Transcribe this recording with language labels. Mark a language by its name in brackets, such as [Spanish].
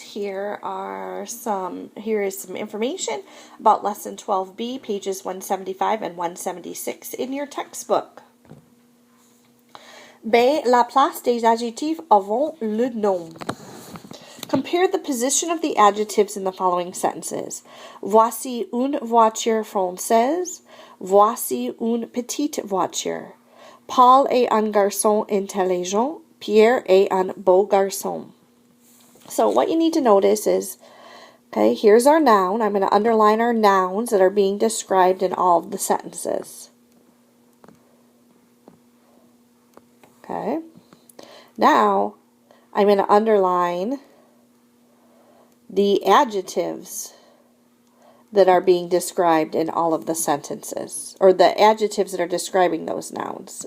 [English] Here is some information about lesson 12B, pages 175 and 176 in your textbook. B. [French] La place des adjectifs avant le nom. [English] Compare the position of the adjectives in the following sentences. [French] Voici une voiture française. Voici une petite voiture. Paul est un garçon intelligent. Pierre est un beau garçon. [English] So what you need to notice is, okay, here's our noun. I'm going to underline our nouns that are being described in all of the sentences. Okay. Now, I'm going to underline the adjectives that are being described in all of the sentences, or the adjectives that are describing those nouns.